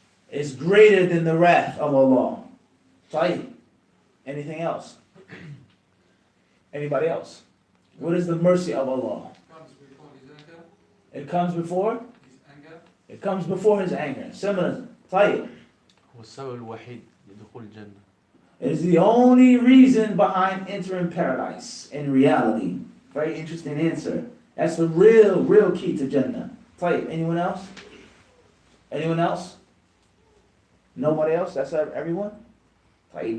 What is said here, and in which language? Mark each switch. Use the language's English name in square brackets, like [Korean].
[English] Is greater than the wrath of Allah. Right? Anything else? Anybody else? What is the mercy of Allah? Comes before his anger. It comes before? His anger. It comes before His anger. Similar. طيب. [Arabic] هو السبب الوحيد لدخول الجنة. [English] It is the only reason behind entering paradise in reality. Very interesting answer. That's the real key to Jannah. طيب. Anyone else? Anyone else? Nobody else? That's everyone? طيب.